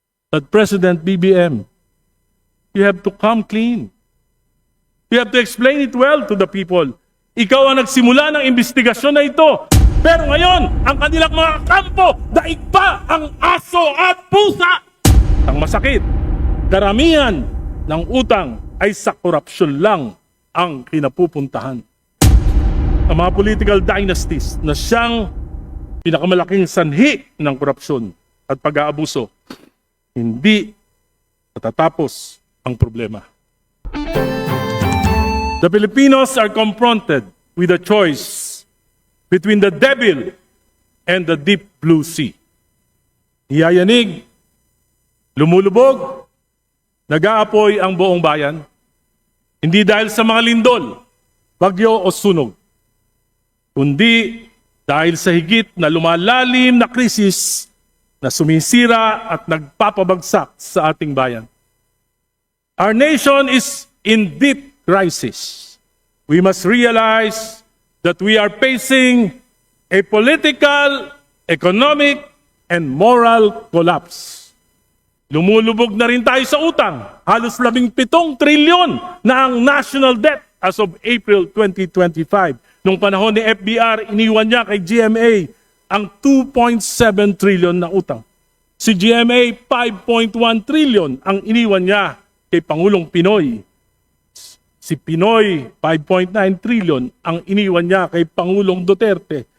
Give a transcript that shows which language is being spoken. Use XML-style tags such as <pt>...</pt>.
<en>But President BBM, you have to come clean. You have to explain it well to the people.</en> <tl>Ikaw ang nagsimula ng investigasyon na ito. Pero ngayon, ang kanilang mga kampo, daig pa ang aso at pusa. Ang masakit, karamihan ng utang ay sa korupsyon lang ang kinapupuntahan. Ang mga political dynasties na siyang pinakamalaking sanhi ng korupsyon at pag-aabuso, hindi matatapos ang problema.</tl> <en>The Filipinos are confronted with a choice between the devil and the deep blue sea.</en> <tl>Iyayanig, lumulubog, nag-aapoy ang buong bayan, hindi dahil sa mga lindol, bagyo o sunog, kundi dahil sa higit na lumalalim na krisis na sumisira at nagpapabagsak sa ating bayan.</tl> <en>Our nation is in deep crisis. We must realize that we are facing a political, economic, and moral collapse.</en> <tl>Lumulubog na rin tayo sa utang. Halos 17 trilyon na ang</tl> <en>national debt as of April 2025.</en> <tl>Nung panahon ni FBR, iniwan niya kay GMA ang 2.7 trillion na utang. Si GMA, 5.1 trillion ang iniwan niya kay Pangulong Pinoy. Si Pinoy, 5.9 trillion ang iniwan niya kay Pangulong Duterte.</tl>